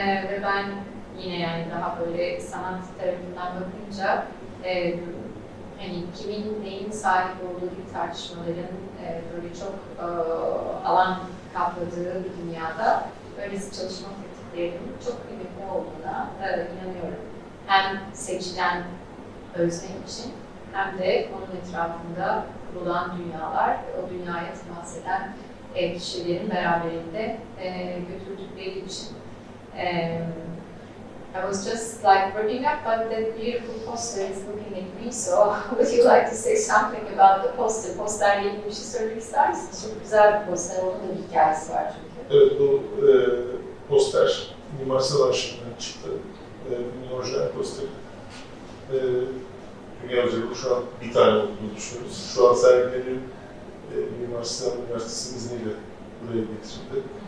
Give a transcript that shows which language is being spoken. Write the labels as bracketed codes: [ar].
[tr] Ve ben yine yani daha böyle sanat tarafından bakınca hani kimin neyin sahip olduğu gibi tartışmaların böyle çok alan kapladığı bir dünyada böylesi çalışma tekniklerinin çok kıymetli olduğuna inanıyorum. Hem seçilen özne için hem de onun etrafında kurulan dünyalar, o dünyaya temas eden kişilerin beraberinde götürdükleri için. [en] I was just like working up, but that beautiful poster is looking at me, so would you like to say something about the poster? [tr] Posterle ilgili bir şey söylemek ister misiniz? Çok güzel bir poster, onun da bir hikayesi var çünkü. Evet, bu poster Mimar Sinan Arşivinden çıktı. Bir orijinal poster. Dünya üzerinde şu an bir tane olduğunu düşünüyoruz. Şu an sergileri Mimar Sinan Üniversitesi'nin izniyle buraya getirildi.